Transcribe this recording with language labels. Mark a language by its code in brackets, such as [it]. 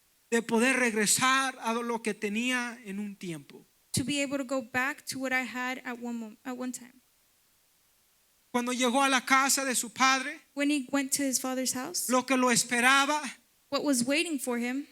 [es] de poder regresar a lo que tenía en un tiempo. [en] to be able to go back to what I had at one time. [es] Cuando llegó a la casa de su padre, [en] When he went to his father's house, [es] lo que lo esperaba [en] what was waiting for him